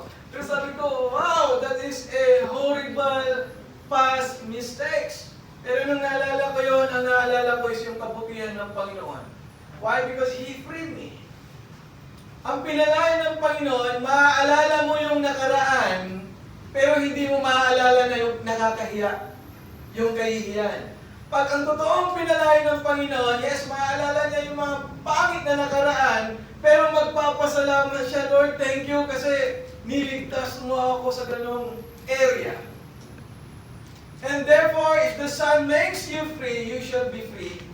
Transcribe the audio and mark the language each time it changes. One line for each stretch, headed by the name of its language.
Filipino: Pero sabi ko,
English: wow, that is a horrible past mistakes.
Filipino: Pero nung naalala ko yun, ang naalala ko is yung kabutihan ng Panginoon.
English: Why? Because He freed me.
Filipino: Ang pinalaya ng Panginoon, maaalala mo yung nakaraan, pero hindi mo maaalala na yung nakakahiya, yung kahihiyan. Pag ang totoong pinalaya ng Panginoon, yes, maaalala niya yung mga pangit na nakaraan, pero magpapasalamat siya,
English: Lord, thank you
Filipino: kasi niligtas mo ako sa ganong area.
English: And therefore, if the Son makes you free, you shall be free.